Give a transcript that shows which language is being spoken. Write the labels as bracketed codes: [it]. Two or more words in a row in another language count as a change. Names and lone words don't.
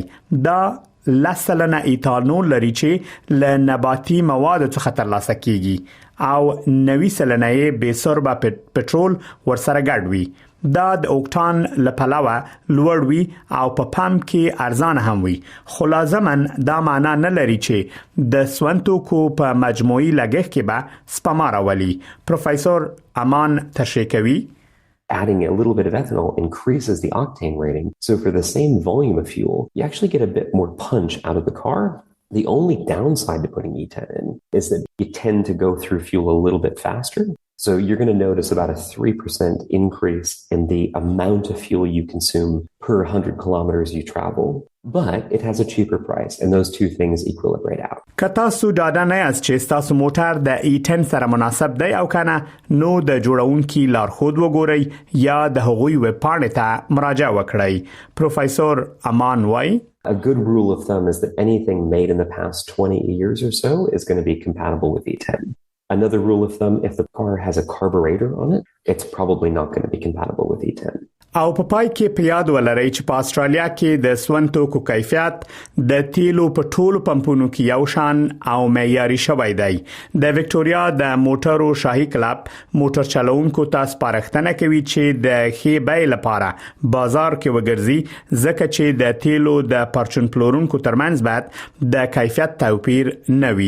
[ps] دا 10% ایتانول لري چې له نباتي موادو څخه ترلاسه کیږي او 90% بې سربه پټرول ورسره ګډ وي. دا د اوکټان لپلوه لوړ وي او په پمپ کې ارزانه هم وي، خو لازماً دا معنا نه لري چې د سونتوکو په مجموعي لګښت کې به سپما راولي. پروفیسور امان تشریح کوي [en] Adding a little bit of ethanol increases the octane rating. So for the same volume of fuel, you actually get a bit more punch out of the car. The only downside to putting E10 in is that you tend to go through fuel a little bit faster. So you're going to notice about a 3% increase in the amount of fuel you consume per 100 kilometers you travel, but it has a cheaper price, and those two things equilibrate out. [ps] که تاسو ډاډه نه یاست چې ستاسو موټر د E10 سره مناسب دی او کنه نو د جوړونکي لارښود وګورئ یا د هغوی ویب پاڼې ته مراجعه وکړئ. پروفیسور امان وای [en] A good rule of thumb is that anything made in the past 20 years or so is going to be compatible with E10. Another rule of thumb, if the car has a carburetor on it, it's probably not going to be compatible with E10. [ps] او په پای کې په یاد ولرئ چې په استرالیا کې د سون توکو کیفیت د تیلو په ټولو پمپونو کې یو شان او معیاري شوی دی. د وکټوريا د موټرو شاهي کلب موټر چلوونکو ته سپارښتنه کوي چې د ښې بیې لپاره بازار کې وګرځي ځکه چې د تیلو د پرچون پلورونکو ترمنځ باید د کیفیت توپیر نه وي.